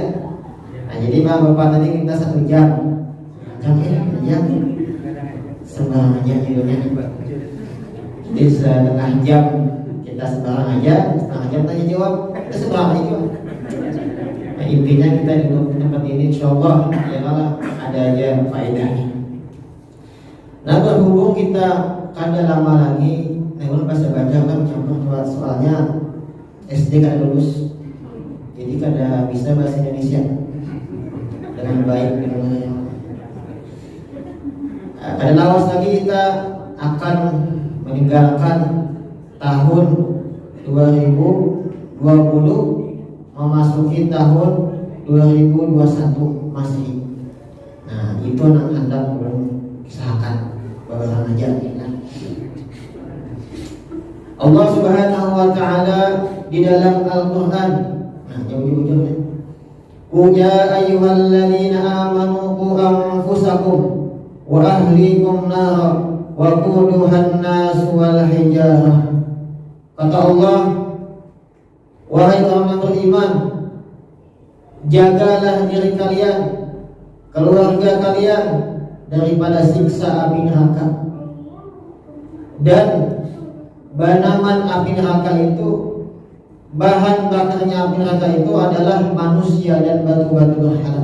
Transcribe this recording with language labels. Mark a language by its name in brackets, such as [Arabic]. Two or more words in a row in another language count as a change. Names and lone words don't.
[Indonesian] Nah, jadi Pak Bapak tadi kita 1 jam. Jam sembarang aja judulnya. Jadi 1/2 jam kita sembarang aja, 1/2 jam tanya jawab, kita sembarang aja. Nah, intinya kita di tempat ini [Arabic] إن شاء الله يا الله [Indonesian] ada aja faedahnya. [Banjar] Nah, berhubung kita kada lama lagi, ulun pas baca kan contoh soalnya SD kada lulus, jadi kada [Indonesian] bisa bahasa Indonesia dengan baik. [Banjar] Kada lawas lagi kita akan meninggalkan tahun 2020 memasuki tahun 2021 Masehi. Nah, itu anak hendak usahakan bawalan aja ya. [Arabic] Allah سبحانه وتعالى [Indonesian] di dalam Al-Qur'an, nah jauh-jauhnya, [Arabic] قل يا أيها الذين آمنوا قوا أنفسكم وأهليكم نارا وقودها الناس والحجارة. [Indonesian] Kata Allah, wahai orang yang beriman, jagalah diri kalian, keluarga kalian daripada siksa api neraka. Dan banaman api neraka itu bahan bakarnya api neraka itu adalah manusia dan batu-batu berhala.